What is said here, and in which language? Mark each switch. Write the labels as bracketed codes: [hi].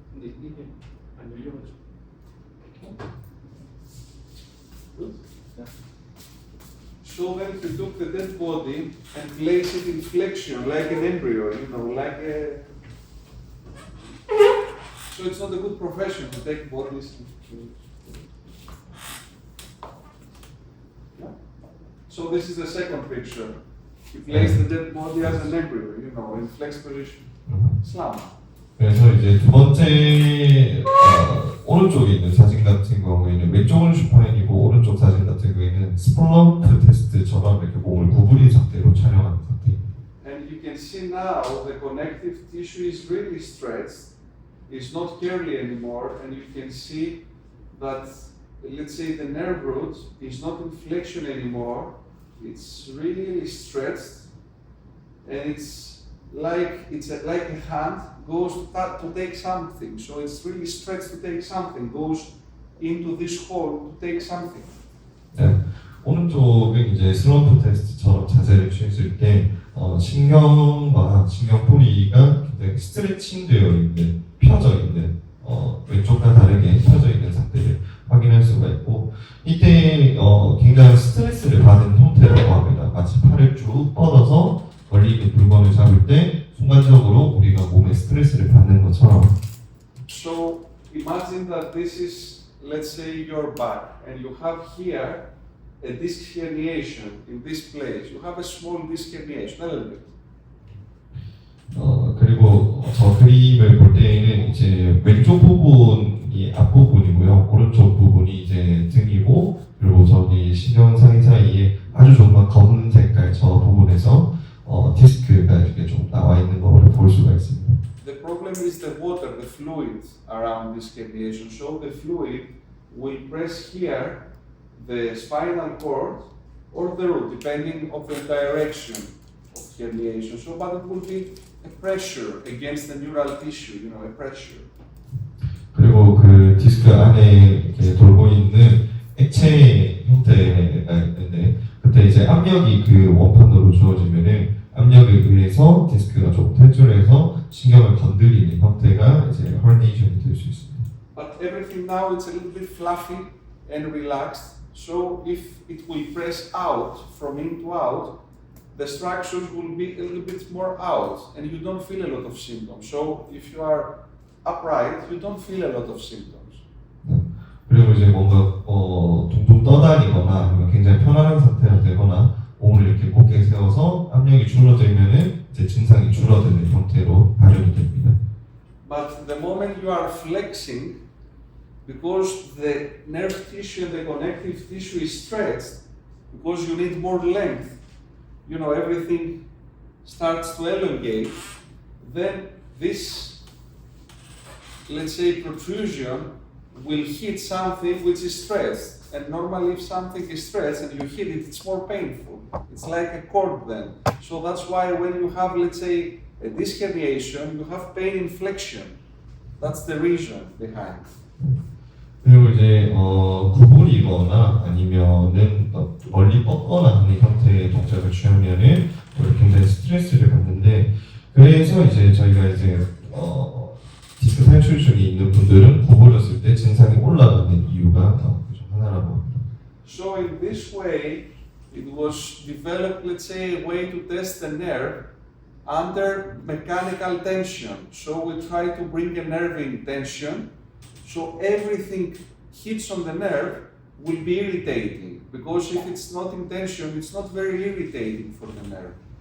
[ko] 근데 이게 안 열려가지고. [en] So then he took the dead body and placed it in flexion, like an embryo, you know, like a... So it's not a good profession to take bodies. Yeah. So this is the second picture. He placed the dead body as an embryo, you know, in flexed position. Slam. [ko] 그래서 이제 두 번째 오른쪽에 있는 사진 같은 경우에는 왼쪽은 슈파인이고 오른쪽 사진 같은 경우에는 스플럼프 테스트처럼 이렇게 몸을 구부린 상태로 촬영하는 상태입니다. [en] And you can see now the connective tissue is really stretched. It's not curly anymore, and you can see that, let's say, the nerve root is not in flexion anymore. It's really stretched, and it's like a hand goes to take something. So it's really stretched to take something, goes into this hole to take something. [ko] 네, 오른쪽은 이제 슬럼프 테스트처럼 자세를 취했을 때 신경과 신경 뿌리가 굉장히 스트레칭되어 있는, 펴져 있는 왼쪽과 다르게 펴져 있는 상태를 확인할 수가 있고 이때 굉장히 스트레스를 받은 형태라고 합니다. 마치 팔을 쭉 뻗어서 멀리 있는 물건을 잡을 때 순간적으로 우리가 몸에 스트레스를 받는 것처럼. [en] So imagine that this is, let's say, your back, and you have here a disc herniation in this place. You have a small disc herniation, a little bit. [ko] 그리고 저 그림을 볼 때에는 이제 왼쪽 부분이 앞부분이고요. 오른쪽 부분이 이제 등이고 그리고 저기 신경상이 사이에 아주 조그만 검은 색깔 저 부분에서 디스크가 이렇게 좀 나와 있는 거를 볼 수가 있습니다. [en] The problem is the water, the fluid around this herniation. So the fluid will press here the spinal cord or the root, depending on the direction. of herniation. So, but it will be a pressure against the neural tissue, you know, a pressure. [ko] 그리고 그 디스크 안에 이렇게 돌고 있는 액체 형태가 있는데 그때 이제 압력이 그 원판으로 주어지면은 압력에 의해서 디스크가 조금 탈출해서 신경을 건드리는 형태가 이제 herniation이 될 수 있습니다. [en] But everything now it's a little bit fluffy and relaxed. So if it will press out from in to out, the structures will be a little bit more out and you don't feel a lot of symptoms. So if you are upright, you don't feel a lot of symptoms. [ko] 그리고 이제 뭔가 둥둥 떠다니거나 아니면 굉장히 편안한 상태가 되거나 몸을 이렇게 곧게 세워서 압력이 줄어들면은 이제 증상이 줄어드는 형태로 발현이 됩니다. [en] But the moment you are flexing, because the nerve tissue and the connective tissue is stretched, because you need more length, you know, everything starts to elongate, then this, let's say, protrusion will hit something which is stretched. And normally if something is stretched and you hit it, it's more painful. It's like a cord then. So that's why when you have, let's say, a disc herniation, you have pain in flexion. That's the reason behind. [ko] 그리고 이제 구부리거나 아니면은 멀리 뻗거나 하는 형태의 동작을 취하면은 굉장히 스트레스를 받는데 그래서 이제 저희가 이제 디스크 탈출증이 있는 분들은 구부렸을 때 증상이 올라가는 이유가 그중 하나라고 합니다. [en] So in this way, it was developed, let's say, a way to test the nerve under mechanical tension. So we try to bring a nerve in tension, so everything hits on the nerve will be irritating, because if it's not in tension, it's not very irritating for the nerve.